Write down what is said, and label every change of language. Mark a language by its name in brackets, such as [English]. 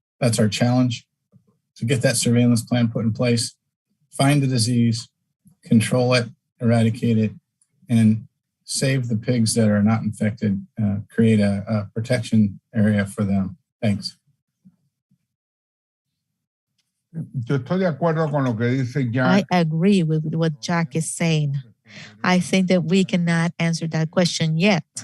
[English] That's our challenge, to get that surveillance plan put in place, find the disease, control it, eradicate it, and save the pigs that are not infected, create a protection area for them. Thanks. [Spanish] Yo estoy de acuerdo con lo que dice Jack. [English] I agree with what Jack is saying. I think that we cannot answer that question yet.